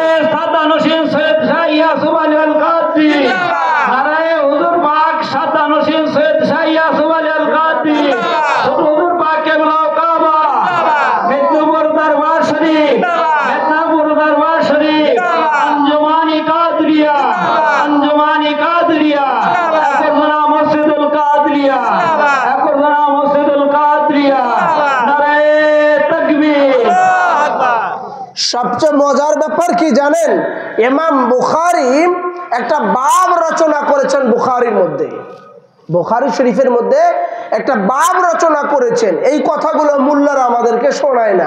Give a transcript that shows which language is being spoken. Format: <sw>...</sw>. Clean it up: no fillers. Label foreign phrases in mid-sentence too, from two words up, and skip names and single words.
<bn>সাদা নসিন সৈয়দ শাহ ইয়াসুফ আলী আল কাদরি, নারে হুজুর পাক সাদা নসিন সৈয়দ শাহ ইয়াসুফ আলী আল কাদরি, হুজুর পাক কেবলা কাবা, মেদিনীপুর দরবার শরীফ, মেদিনীপুর দরবার শরীফ,</bn> <hi>अंजुमानी कादरिया, अंजुमानी कादरिया, अकुरना मस्जिदुल कादरिया, अकुरना मस्जिदुल कादरिया, नारे तकबीर।</hi> <bn>সবচেয়ে মজার ব্যাপার কি জানেন? ইমাম বুখারী একটা বাব রচনা করেছেন, বুখারীর মধ্যে, বুখারী শরীফের মধ্যে একটা বাব রচনা করেছেন। এই কথাগুলো মোল্লারা আমাদেরকে শোনায় না।</bn>